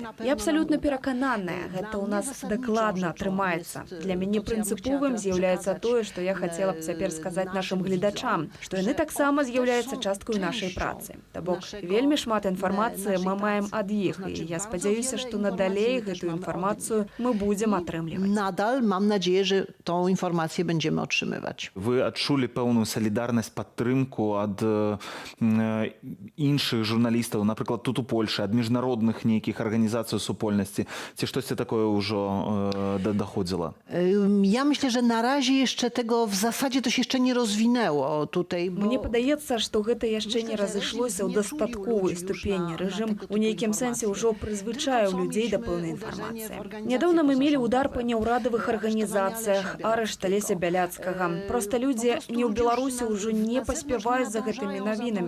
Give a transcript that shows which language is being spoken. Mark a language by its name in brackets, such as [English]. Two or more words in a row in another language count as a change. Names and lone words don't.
[Belarusian] Я абсалютна перакананая, гэта ў нас дакладна атрымаецца. Для мяне прынцыповым з'яўляецца тое, што я хацела б цяпер сказаць нашым гледачам, што яны таксама з'яўляюцца часткаю нашай працы. То бок, вельмі шмат інфармацыі мы маем ад іх, і я спадзяюся, што надалей гэтую інфармацыю мы будзем атрымліваць. [Polish] Nadal mam nadzieję, że tą informację będziemy otrzymywać. [Belarusian] Вы адчулі пэўную салідарнасць, падтрымку ад іншых журналістаў, напрыклад, тут у Польшы, ад міжнародных нейкіх арганізацый супольнасці, ці штосьці такое ўжо доходзіла? [Polish] Ja myślę, że na razie jeszcze tego w zasadzie to się jeszcze nie rozwinęło tutaj. [Belarusian] Мне падаецца, што гэта яшчэ не разышлося ў дастатковай ступені. Рэжым у нейкім сэнсе ўжо прызвычаяў людзей да пэўнай інфармацыі. Нядаўна мы мелі удар па няўрадавых арганізацыях, арышт Алеся Бяляцкага. Проста людзі не ў Беларусі ўжо не паспяваюць за гэтымі навінамі.